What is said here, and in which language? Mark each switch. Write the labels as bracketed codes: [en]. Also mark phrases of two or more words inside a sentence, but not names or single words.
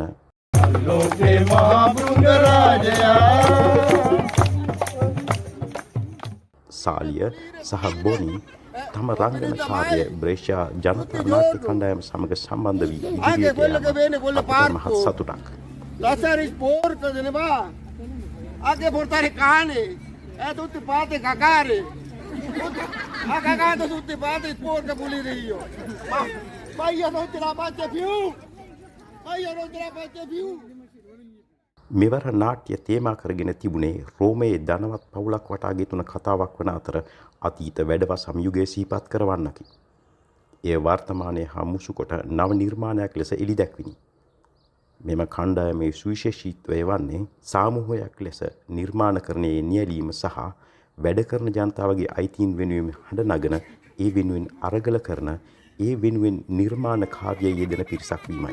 [si] ලෝකේ මහා බෘංග රාජයා සාලිය සහ බොනි තම රංගන කාර්ය බ්‍රේෂා ජනතා නාට්‍ය කණ්ඩායම සමග සම්බන්ධ වී ඉදිරියට යාම මහත් සතුටක්. [it] Lasciare il porco se ne va. Anche portare cane. Tutti fate cagare. Ha cagato tutti fate il porco pulire io. Ma io non te la faccio più. Ma io non te la faccio più. [si] මෙවර නාට්‍ය තේමා කරගෙන තිබුණේ රෝමයේ ධනවත් පවුලක් වටා ගෙතුන කතාවක් වන අතර අතීත වැඩවසම් යුගයේ සිහිපත් කරවන්නකි. එය වර්තමානයේ හා මුසු කොට නව නිර්මාණයක් ලෙස එළි දැක්විනි. මෙම කණ්ඩායමේ සුවිශේෂීත්වය වන්නේ සාමූහයක් ලෙස නිර්මාණකරණයේ නියැලීම සහ වැඩ කරන ජනතාවගේ අයිතීන් වෙනුවෙන් හඬ නගන, ඒ වෙනුවෙන් අරගල කරන, ඒ වෙනුවෙන් නිර්මාණ කාර්යයේ යෙදෙන පිරිසක් වීමයි.